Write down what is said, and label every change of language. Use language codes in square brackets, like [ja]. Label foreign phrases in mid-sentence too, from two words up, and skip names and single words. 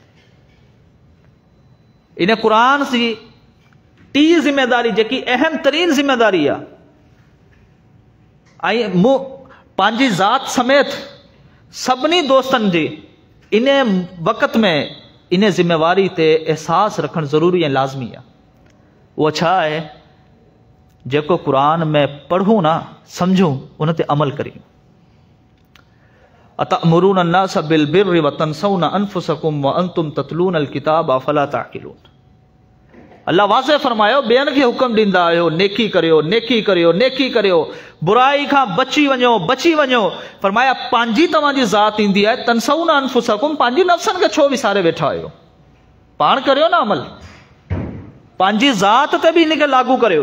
[sd] इन क़ुरान जी 3 ज़िम्मेदारी जेकी अहम तरीन ज़िम्मेदारी आहे, ऐं मूं पंहिंजी ज़ात समेत सभिनी दोस्तनि जी इन वक़्त में इन ज़िम्मेवारी ते एहसास रखणु ज़रूरी ऐं लाज़मी आहे। उहो छा आहे? जेको क़ुरान में पढ़ूं ना सम्झूं उन ते अमल करियूं। [ar] أتأمرون الناس بالبر وتنسون أنفسكم وأنتم تتلون الكتاب أفلا تعقلون. [sd] अल्लाह वाज़े फरमायो ॿियनि खे हुक्म ॾींदा आहियो नेकी करियो, नेकी करियो, नेकी करियो, बुराई खां बची वञो, बची वञो। फरमाया पंहिंजी तव्हांजी ज़ात ईंदी आहे, [ar] تنسون أنفسكم, [sd] पंहिंजी नफ़्सनि खे छो विसारे वेठा आहियो? पाण करियो ना अमल, पंहिंजी ज़ात ते बि हिनखे लागू करियो।